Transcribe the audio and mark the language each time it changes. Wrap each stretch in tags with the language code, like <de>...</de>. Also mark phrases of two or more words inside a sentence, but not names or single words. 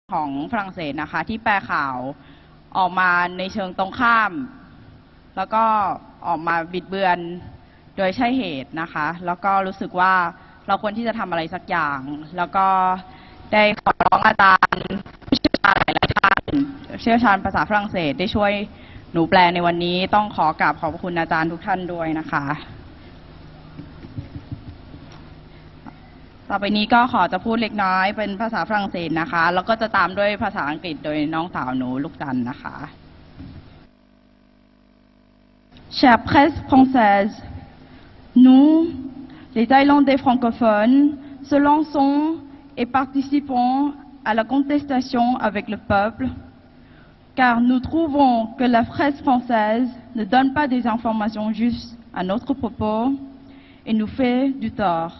<th>ของฝรั่งเศสนะคะที่แปลข่าวออกมาในเชิงตรงข้ามแล้วก็ออกมาบิดเบือนโดยใช่เหตุนะคะแล้วก็รู้สึกว่าเราควรที่จะทำอะไรสักอย่างแล้วก็ได้ขอร้องอาจารย์ผู้เชี่ยวชาญหลายท่านเชี่ยวชาญภาษาฝรั่งเศสได้ช่วยหนูแปลในวันนี้ต้องขอกราบขอบคุณอาจารย์ทุกท่านด้วยนะคะ ต่อไปนี้ก็ขอจะพูดเล็กน้อยเป็นภาษาฝรั่งเศสนะคะแล้วก็จะตามด้วยภาษาอังกฤษโดยน้องสาวหนูลูกจันนะคะ</th> <fr>Chère presse française, nous, les Thaïlandais francophones, se lançons et participons à la contestation avec le peuple, car nous trouvons que la presse française ne donne pas des informations justes à notre propos et nous fait du tort.</fr>